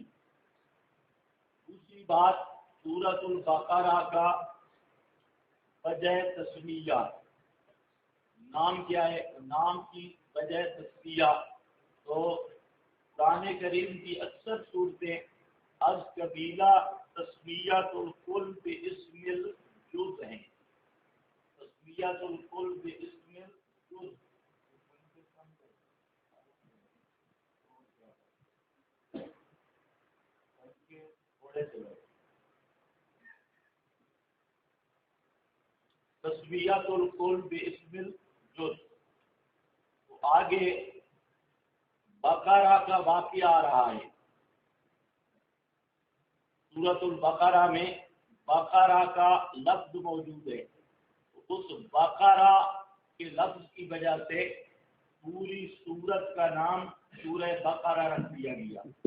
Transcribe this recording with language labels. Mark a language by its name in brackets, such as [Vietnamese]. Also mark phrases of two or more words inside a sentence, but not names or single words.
[Urdu] دوسری بات سورۃ البقرہ کا وجہ تسمیہ، نام کیا ہے؟ نام کی وجہ تسمیہ تو قرآن کریم کی اکثر صورتیں [Persian] از قبیلہ [Arabic] تسمیۃ الکل باسم الجز [Urdu] ہیں۔ [Arabic] تسمیۃ الکل باسم الجز، تسمیۃ الکل باسم الجز۔ [Urdu] تو آگے بقرہ کا واقعہ آ رہا ہے۔ سورۃ البقرہ میں بقرہ کا لفظ موجود ہے، اس بقرہ کے لفظ کی وجہ سے پوری سورت کا نام سورہ بقرہ رکھ دیا گیا۔